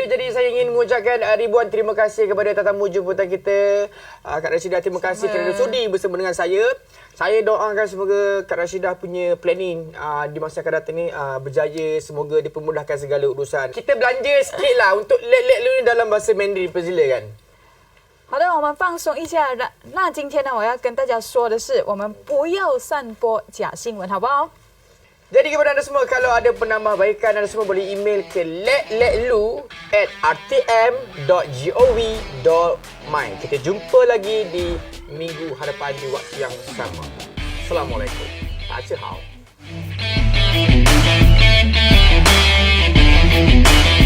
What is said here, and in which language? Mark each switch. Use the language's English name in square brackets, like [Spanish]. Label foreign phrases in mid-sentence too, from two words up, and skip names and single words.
[Malay] Jadi saya ingin mengucapkan ribuan terima kasih kepada tetamu jemputan kita. Kak Rashidah, terima kasih kerana sudi bersama dengan saya. Saya doakan semoga Kak Rashidah punya planning di masa akan datang ni berjaya. Semoga dipermudahkan segala urusan. Kita belanja sikit lah untuk let lu ni dalam bahasa Mandarin. Persilakan. [Chinese] 好的，我们放松一下。那今天呢，我要跟大家说的是，我们不要散播假新闻，好不好？ [Malay] Jadi kepada anda semua, kalau ada penambahbaikan, anda semua boleh email ke letletlu@rtm.gov.my. Kita jumpa lagi di minggu hadapan di waktu yang sama. Assalamualaikum. [Chinese] 大家好。